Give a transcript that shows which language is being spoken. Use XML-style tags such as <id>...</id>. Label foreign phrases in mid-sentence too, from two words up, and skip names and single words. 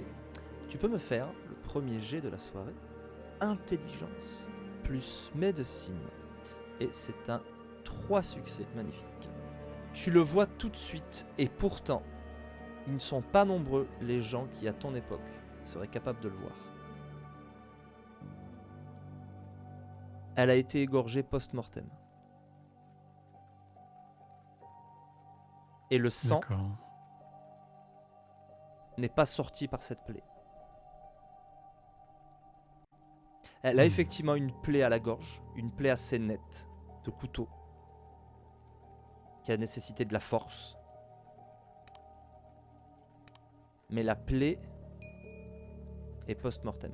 <fr>Tu peux me faire le premier jet de la soirée. Intelligence plus médecine. Et c'est un 3 succès, magnifique. Tu le vois tout de suite, et pourtant, ils ne sont pas nombreux les gens qui, à ton époque, seraient capables de le voir. Elle a été égorgée post-mortem. Et le sang D'accord. n'est pas sorti par cette plaie. Elle a effectivement une plaie à la gorge, une plaie assez nette, de couteau, qui a nécessité de la force. Mais la plaie est post-mortem.</fr>